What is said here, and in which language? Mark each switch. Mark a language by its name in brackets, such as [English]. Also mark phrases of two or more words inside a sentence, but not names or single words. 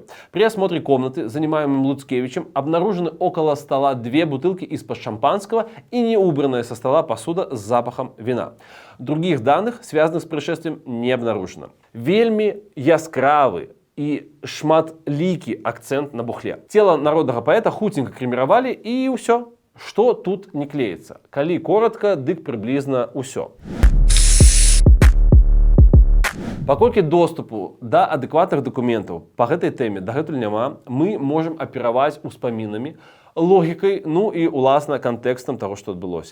[Russian] При осмотре комнаты, занимаемой Луцкевичем, обнаружены около стола 2 бутылки из-под шампанского и неубранная со стола посуда с запахом вина. Других данных, связанных с происшествием, не обнаружено. [Belarusian] Вельми яскравы и шматлікі акцент на бухле. [Russian] Тело народного поэта хутенько кремировали, и все. Что тут не клеится? [Belarusian] Калі коротко, дык приблизно усё. Паколькі доступу да адэкватных дакументаў па гэтай тэме дагэтуль няма, мы можам апіраваць успамінамі, логікай, ну і уласна кантэкстам таго, што адбылося.